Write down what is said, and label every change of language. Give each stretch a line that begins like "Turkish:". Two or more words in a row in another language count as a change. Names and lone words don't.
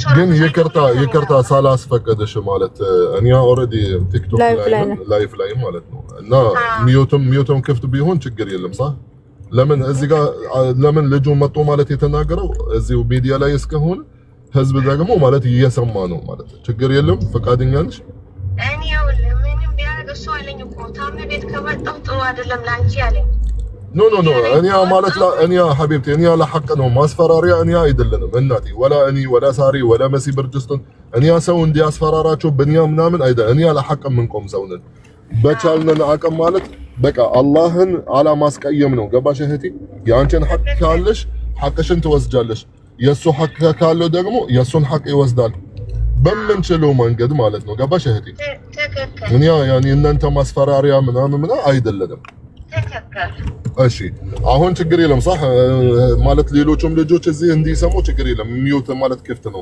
Amharic: ግን ይቅርታ ሳላስፈቀደሽ ማለት እኔ ኦልሬዲ ቲክቶክ ላይፍ ላይ ማለት ነው እና ሚዩትም ክፍት ቢሆን ችግር የለም ሳ ለምን እዚህ ጋር ለምን ልጁ መጥቶ ማለት የተናገረው እዚሁ ሚዲያ ላይ እስከሆነ ህዝብ ደግሞ ማለት እየሰማ ነው ማለት ችግር የለም። ፈቃደኛ ነሽ? እኔ ምንም ቢያደርግ እሱ አለኝ እኮ ታሜ ቤት ከመጣሁ ጥሩ አይደለም ላንቺ አለኝ። ኖ እኔ ማለት እኔ ሐቢብቲ እኔ
Arabic: على حق
Amharic: ነው ማስፈራሪያ እኔ አይደለንም እናቴ ወላ ሳሪ ወላ መሲ ብርጅስቶን እኔ ሰው እንዲያስፈራራቸው በእኛ ምናምን አይደለም። እኔ
Arabic: على حق
Amharic: ምንቆም ሰው ነን። በቻልነን አቅም ማለት በቃ አላህን አላማስቀየም ነው። ገባሽ እህቴ? የአንቺን ሐቅ ካለሽ ሐቅሽን ትወስጃለሽ፣ የሱ ሐቅ ካለው ደግሞ የሱን ሐቅ ይወስዳል በምንችለው መንገድ ማለት ነው። ገባሽ እህቴ? እኛ ያኔ እናንተ ማስፈራሪያ ምናምን አይደለም። እሺ አሁን ችግር የለም صح ማለት ሌሎችም ልጆች እዚህ እንዲሰሙ ችግር የለም። ሚዩት ማለት ክፍት ነው።